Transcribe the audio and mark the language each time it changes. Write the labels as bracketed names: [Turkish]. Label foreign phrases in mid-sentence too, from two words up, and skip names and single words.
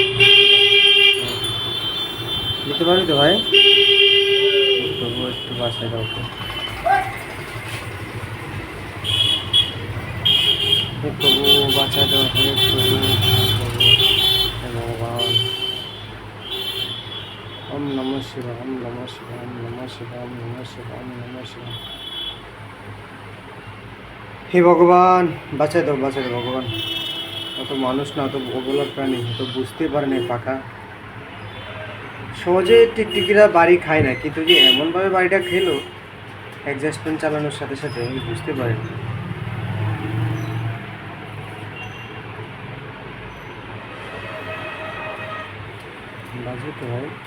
[Bangla] দিতে পারবি তো ভাই, প্রভু একটু বাঁচাই দাও তো। হে প্রভু, বাঁচাই দাও, হে প্রভু, হে ভগবান। [Sanskrit] ওম নমঃ শিবায়, ওম নমঃ শিবায়, ওম নমঃ শিবায়, ওম নমঃ শিবায়, ওম নমঃ শিবায়। [Bangla] হে ভগবান, বাঁচাই দাও ভগবান। অত মানুষ না, অত অবলা প্রাণী, অত বুঝতে পারে না পাখা। সহজে টিকটিকিরা বাড়ি খায় না, কিন্তু যে এমনভাবে বাড়িটা খেলো অ্যাডজাস্টমেন্ট চালানোর সাথে সাথে, আমি বুঝতে পারিনি। বাজে তো ভাই।